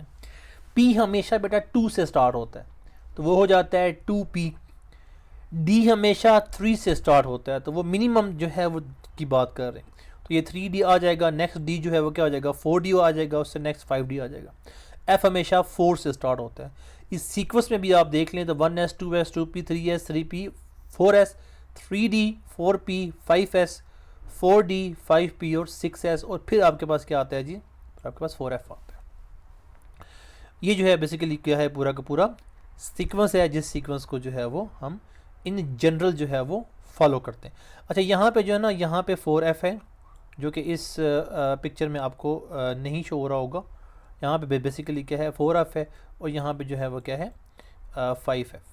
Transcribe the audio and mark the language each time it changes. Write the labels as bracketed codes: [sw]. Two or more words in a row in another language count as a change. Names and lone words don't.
[ur] پی ہمیشہ بیٹا 2 سے سٹارٹ ہوتا ہے تو وہ ہو جاتا ہے 2p۔ ڈی ہمیشہ 3 سے سٹارٹ ہوتا ہے تو وہ منیمم جو ہے وہ کی بات کر رہے ہیں، تو یہ 3d آ جائے گا، نیکسٹ ڈی جو ہے وہ کیا ہو جائے گا؟ 4d آ جائے گا، اس سے نیکسٹ 5d آ جائے گا۔ ایف ہمیشہ 4 سے سٹارٹ ہوتا ہے۔ اس سیکوینس میں بھی آپ دیکھ لیں تو 1s 2s 2p 3s 3p 4s 3d 4p 5s 4d 5p اور 6s، اور پھر آپ کے پاس کیا آتا ہے جی؟ آپ کے پاس 4f آتا ہے۔ یہ جو ہے بیسیکلی کیا ہے؟ پورا کا پورا سیکوینس ہے جس سیکوینس کو جو ہے وہ ہم [en] in general [ur] جو ہے وہ فالو کرتے ہیں۔ اچھا یہاں پہ جو ہے نا یہاں پہ 4f ہے جو کہ اس پکچر میں آپ کو نہیں شو ہو رہا ہوگا، یہاں پہ بیسیکلی کیا ہے 4f ہے اور یہاں پہ جو ہے وہ کیا ہے 5f ہے.